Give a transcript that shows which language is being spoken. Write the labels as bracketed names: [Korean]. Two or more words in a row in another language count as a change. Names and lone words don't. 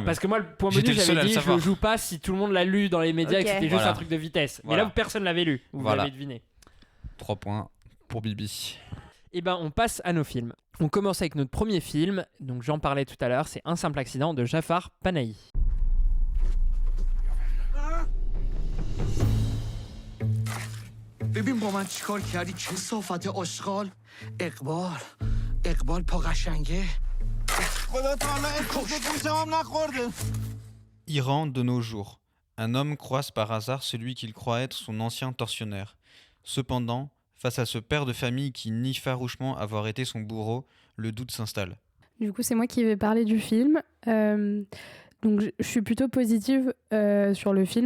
[French] parce que moi, le point J'étais bonus, le seul j'avais à le dit, je savoir. le joue pas si tout le monde l'a lu dans les médias et que Ok. c'était juste Voilà. un truc de vitesse. Mais Voilà. là, personne l'avait lu. Vous Voilà. l'avez deviné. 3 points pour Bibi. On passe à nos films. On commence avec notre premier film. Donc, j'en parlais tout à l'heure. C'est Un simple accident de Jafar Panahi. [Persian] ببین با من چیکار کردی کثافت آشغال اقبال پا قشنگه خدا تعالی اسمش گوشم نخورده. [French] Iran de nos jours. Un homme croise par hasard celui qu'il croit être son ancien tortionnaire. Cependant, face à ce père de famille qui nie farouchement avoir été son bourreau, le doute s'installe. Du coup, c'est moi qui vais parler du film. Donc, je suis plutôt positive sur le film.